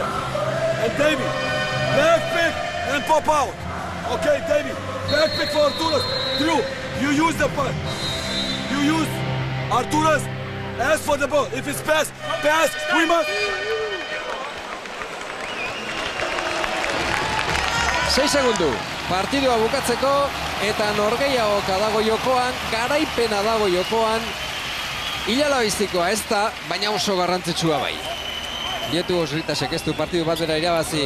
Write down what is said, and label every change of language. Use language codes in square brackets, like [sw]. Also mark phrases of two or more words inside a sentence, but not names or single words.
[en] And David. Back pick and pop out. Okay, David. Back pick for Arturas. Drew, you use the punt. You use Arturas. Ask for the ball. If it's pass, we must. [eu] 6 segundu. Partidua bukatzeko eta norgehiagoka dago jokoan, garaipena dago jokoan. Ilalabiztikoa ez da, baina oso garrantzitsua bai. Dietu Osritasek ez du partidu bat bera irabazi.